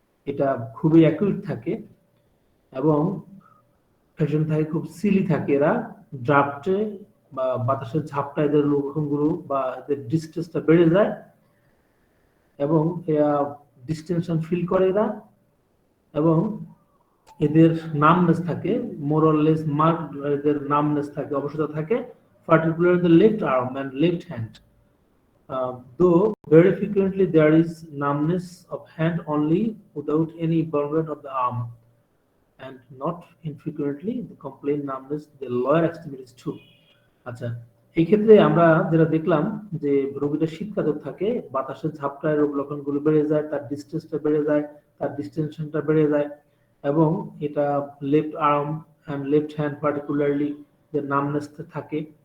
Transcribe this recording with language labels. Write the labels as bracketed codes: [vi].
[bn] এটা খুবই অ্যাকিউট থাকে এবং পেশেন্ট থাকে খুব সিলি থাকে, এরা ড্রাফটে বা বাতাসের ঝাপটা এদের লক্ষণগুলো বা এদের ডিস্টেন্সটা বেড়ে যায় এবং ডিস্টেনশন ফিল করে এরা। এবং এদের নামনেস থাকে, [en] more or less mark, [bn] এদের নামনেস থাকে, অবশতা থাকে, [en] Particular the left arm and left hand. Though very frequently there is numbness of hand only without any involvement of the arm, and not infrequently the complaint numbness the lower extremities too. [bn] আচ্ছা, এই ক্ষেত্রে আমরা যেটা দেখলাম যে রোগীটা শীতকাতর থাকে, বাতাসের ঝাপটায় রোগ লক্ষণগুলো বেড়ে যায়, তার ডিস্টেন্সটা বেড়ে যায়, তার ডিস্টেনশনটা বেড়ে যায় এবং এটা [en] left arm and left hand particularly [bn] যে নামনেস থাকে।